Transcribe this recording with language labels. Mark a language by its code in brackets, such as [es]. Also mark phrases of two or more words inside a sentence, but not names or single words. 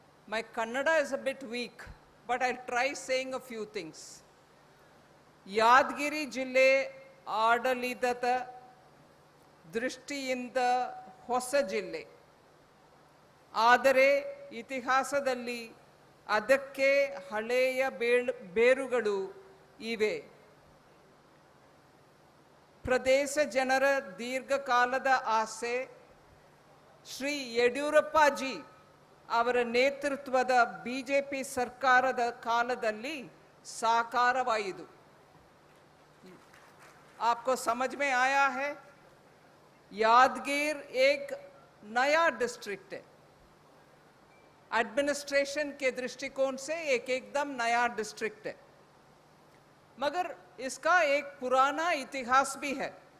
[en] My Kannada is a bit weak, but I'll try saying a few things. [kn] ಯಾದಗಿರಿ ಜಿಲ್ಲೆ ಆಡಳಿತದ ದೃಷ್ಟಿಯಿಂದ ಹೊಸ ಜಿಲ್ಲೆ, ಆದರೆ ಇತಿಹಾಸದಲ್ಲಿ ಅದಕ್ಕೆ ಹಳೆಯ ಬೇರುಗಳು ಇವೆ. ಪ್ರದೇಶ ಜನರ ದೀರ್ಘಕಾಲದ ಆಸೆ ಶ್ರೀ ಯಡಿಯೂರಪ್ಪಾಜಿ ಅವರ ನೇತೃತ್ವದ ಬಿಜೆಪಿ ಸರ್ಕಾರದ ಕಾಲದಲ್ಲಿ ಸಾಕಾರವಾಯಿತು. [hi] आपको समझ में आया है? यादगीर एक नया डिस्ट्रिक्ट है, एडमिनिस्ट्रेशन के दृष्टिकोण से एक एकदम नया डिस्ट्रिक्ट है, मगर इसका एक पुराना इतिहास भी है.